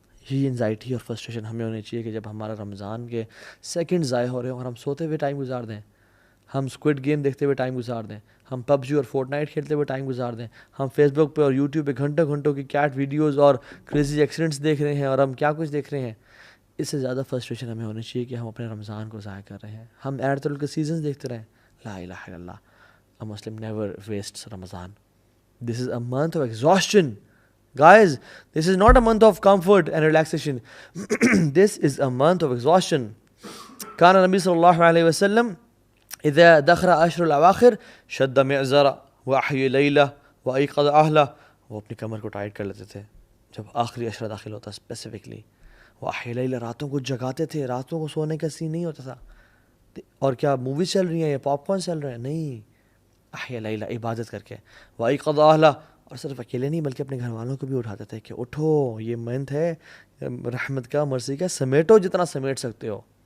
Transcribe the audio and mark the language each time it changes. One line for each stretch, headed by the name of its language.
Urdu: یہ انزائٹی اور فرسٹریشن ہمیں ہونی چاہیے کہ جب ہمارا رمضان کے سیکنڈ ضائع ہو رہے ہیں اور ہم سوتے ہوئے ٹائم گزار دیں, ہم اسکوڈ گیم دیکھتے ہوئے ٹائم گزار دیں, ہم PUBG اور فورٹ نائٹ کھیلتے ہوئے ٹائم گزار دیں, ہم فیس بک پہ اور یوٹیوب پہ گھنٹوں گھنٹوں کی کیٹ ویڈیوز اور کریزی ایکسیڈنٹس دیکھ رہے ہیں, اور ہم کیا کچھ دیکھ رہے ہیں. اس سے زیادہ فرسٹریشن ہمیں ہونی چاہیے کہ ہم اپنے رمضان کو ضائع کر رہے ہیں, ہم ایرتل کے سیزنز دیکھتے رہیں.
Arabic: لا الہ الا اللہ,
English: a Muslim never wastes Ramadan. This is a month of exhaustion. Guys, this is not a month of comfort and relaxation. This is a month of exhaustion.
Arabic: كان النبي صلى الله عليه وسلم إذا دخل عشر الأواخر شد معزرا وأحيا ليلة وأيقظ أهله.
Urdu: وہ اپنی کمر کو ٹائٹ کر لیتے تھے جب آخری عشرہ داخل ہوتا, اسپیسیفکلی
Arabic: وأحيا ليلة,
Urdu: راتوں کو جگاتے تھے, راتوں کو سونے کا سین نہیں ہوتا تھا. اور کیا موویز چل رہی ہیں یا پاپ کارن چل رہے ہیں, نہیں,
Arabic: أحيا ليلة
Urdu: عبادت کر کے,
Arabic: وأيقظ أهله,
Urdu: اور صرف اکیلے نہیں بلکہ اپنے گھر والوں کو بھی اٹھاتے تھے کہ اٹھو, یہ منتھ ہے رحمت کا, مرضی کا, سمیٹو جتنا سمیٹ سکتے ہو.